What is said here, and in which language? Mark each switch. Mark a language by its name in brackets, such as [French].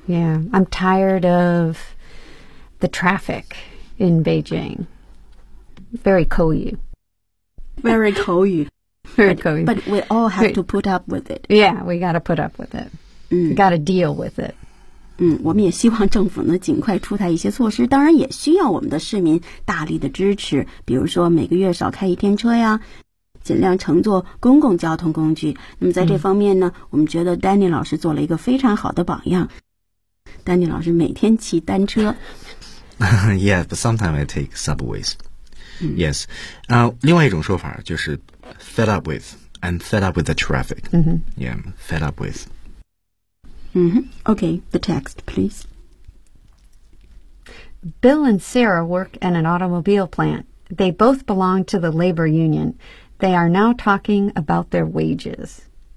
[English] Yeah, I'm tired of the traffic in Beijing. [Chinese] Very 口语。 Very 口语。 Very 口语。 [English] But we all have to put up with it. Yeah, we gotta put up with it. Gotta deal with it. [Chinese] 我们也希望政府呢尽快出台一些措施，当然也需要我们的市民大力的支持，比如说每个月少开一天车呀，尽量乘坐公共交通工具。那么在这方面呢，我们觉得 Danny 老师做了一个非常好的榜样。 Danny 老师每天骑单车。 [English] Yeah, but sometimes I take subways. Yes. [Chinese] 另外一种说法就是 fed up with. [English] I'm fed up with the traffic. Yeah, fed up with. Mm-hmm. Okay, the text, please. Bill and Sarah work at an automobile plant. They both belong to the labor union. They are now talking about their wages.